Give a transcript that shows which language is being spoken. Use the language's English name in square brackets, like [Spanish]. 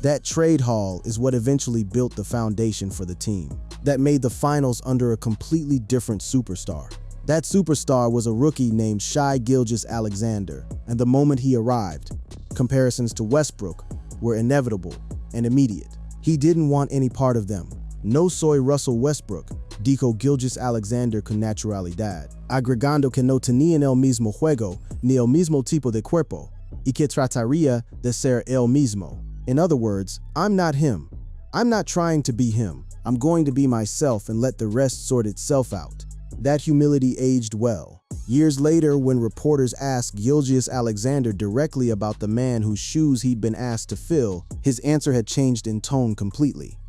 [English] That trade haul is what eventually built the foundation for the team that made the finals under a completely different superstar. That superstar was a rookie named Shai Gilgeous-Alexander, and the moment he arrived, comparisons to Westbrook were inevitable and immediate. He didn't want any part of them. [Spanish] No soy Russell Westbrook, dijo Gilgeous-Alexander con naturalidad, agregando que no tenían el mismo juego ni el mismo tipo de cuerpo, y que trataría de ser el mismo. [English] In other words, I'm not him. I'm not trying to be him. I'm going to be myself and let the rest sort itself out. That humility aged well. Years later, when reporters asked Gilgeous-Alexander directly about the man whose shoes he'd been asked to fill, his answer had changed in tone completely.